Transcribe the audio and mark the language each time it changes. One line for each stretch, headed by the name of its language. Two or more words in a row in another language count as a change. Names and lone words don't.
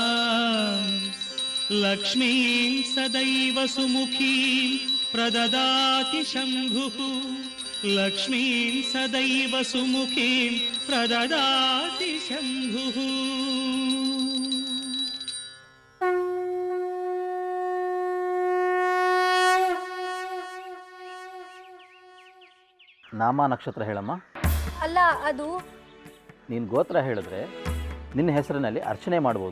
Sanskrit: लक्ष्मीं सदैव सुमुखीं प्रददाति शम्भुः लक्ष्मीं सदैव सुमुखीं प्रददाति शम्भुः.
Kannada: ನಾಮ ನಕ್ಷತ್ರ ಹೇಳಮ್ಮ. ಅಲ್ಲ, ಅದು ನೀನು ಗೋತ್ರ ಹೇಳಿದ್ರೆ ನಿನ್ನ ಹೆಸರಿನಲ್ಲಿ ಅರ್ಚನೆ ಮಾಡ್ಬೋದು.